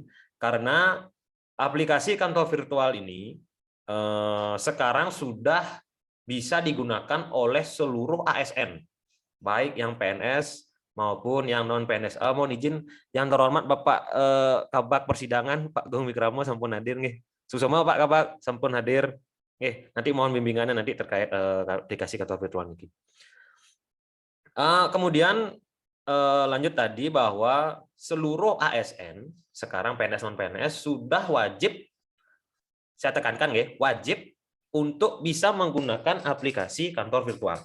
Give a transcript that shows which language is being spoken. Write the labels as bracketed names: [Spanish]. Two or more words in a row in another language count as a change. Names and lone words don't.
[Indonesian] Karena aplikasi kantor virtual ini sekarang sudah bisa digunakan oleh seluruh ASN, baik yang PNS maupun yang non PNS. Mohon izin yang terhormat Bapak Kabak Persidangan Pak Gung Wikramo sampun hadir nih. Susoma Pak Kabak sampun hadir. Nanti mohon bimbingannya nanti terkait aplikasi kantor virtual ini. Kemudian lanjut tadi bahwa seluruh ASN sekarang PNS non PNS sudah wajib, saya tekankan ya, wajib untuk bisa menggunakan aplikasi kantor virtual.